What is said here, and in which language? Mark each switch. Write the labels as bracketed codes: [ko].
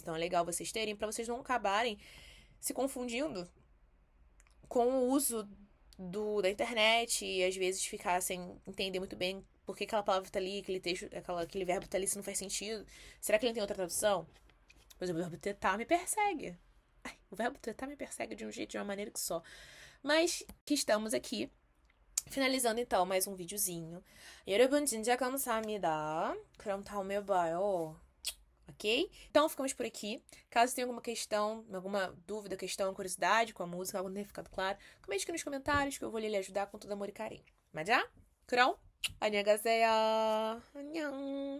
[pt] Então é legal vocês terem, para vocês não acabarem se confundindo com o uso da internet e às vezes ficar sem entender muito bem por que aquela palavra tá ali, aquele texto, aquele verbo tá ali, se não faz sentido. Será que ele tem outra tradução? Por exemplo, o verbo tentar me persegue. O verbo tentar me persegue de um jeito, de uma maneira que só. Mas que estamos aqui. Finalizando então mais um videozinho. [ko] 여러분 진짜 감사합니다. 그럼 다음에 봐요. [pt] Ok? Então ficamos por aqui. Caso tenha alguma questão, alguma dúvida, questão, curiosidade com a música, algo não tenha ficado claro, comente aqui nos comentários que eu vou lhe ajudar com todo amor e carinho. [ko] 맞아? 그럼 안녕히 가세요. 안녕.